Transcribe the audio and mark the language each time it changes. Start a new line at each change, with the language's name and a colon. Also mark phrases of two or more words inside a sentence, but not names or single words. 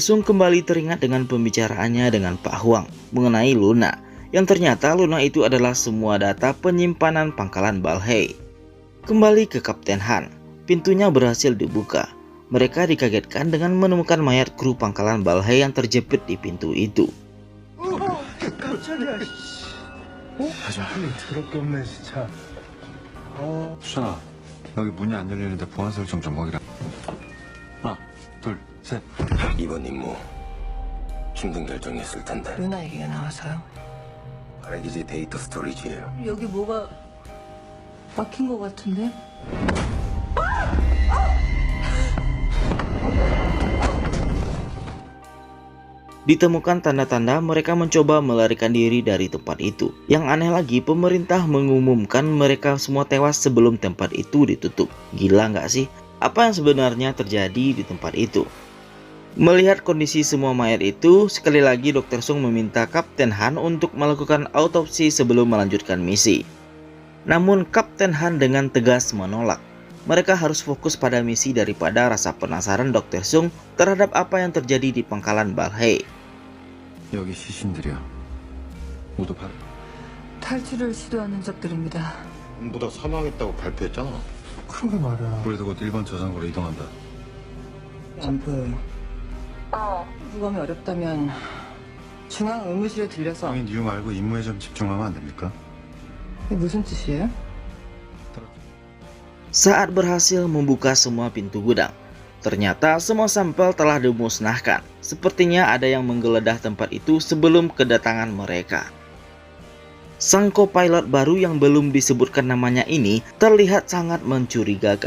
Indonesian: Sung kembali teringat dengan pembicaraannya dengan Pak Huang mengenai Luna, yang ternyata Luna itu adalah semua data penyimpanan pangkalan Balhae. Kembali ke Kapten Han, pintunya berhasil dibuka. Mereka dikagetkan dengan menemukan mayat kru pangkalan Balhae yang terjepit di pintu itu.
Korean: 깜짝이야. 하지마. 더럽게 없네 진짜. 수찬아, 여기 문이 안 열리는데 보안 설정 좀 먹이라. 하나, 둘, 셋. 이번 임무 힘든 결정이었을 텐데. 루나 얘기가 나와서요. 발해기지 데이터 스토리지예요. 여기 뭐가 막힌 것 같은데?
Indonesian: Ditemukan tanda-tanda mereka mencoba melarikan diri dari tempat itu. Yang aneh lagi, pemerintah mengumumkan mereka semua tewas sebelum tempat itu ditutup. Gila nggak sih? Apa yang sebenarnya terjadi di tempat itu? Melihat kondisi semua mayat itu, sekali lagi Dr. Sung meminta Kapten Han untuk melakukan autopsi sebelum melanjutkan misi. Namun Kapten Han dengan tegas menolak. Mereka harus fokus pada misi daripada rasa penasaran Dr. Sung terhadap apa yang terjadi di pangkalan Balhae.
Korean: 여기 시신들이야. 모두 발. 탈출을 시도하는 적들입니다. 전부 다 사망했다고 발표했잖아. 그러게 말이야. 우리도 곧 1번 저장고로 이동한다. 안 보여요. 부검이 어렵다면 중앙 의무실에 들려서. 당연히 이유 말고 임무에 좀 집중하면 안 됩니까? 이게 무슨 뜻이에요?
Indonesian: Saat berhasil membuka semua pintu gudang, ternyata semua sampel telah dimusnahkan. Sepertinya ada yang menggeledah tempat itu sebelum kedatangan mereka. Sang co-pilot baru yang belum disebutkan namanya ini terlihat sangat mencurigakan.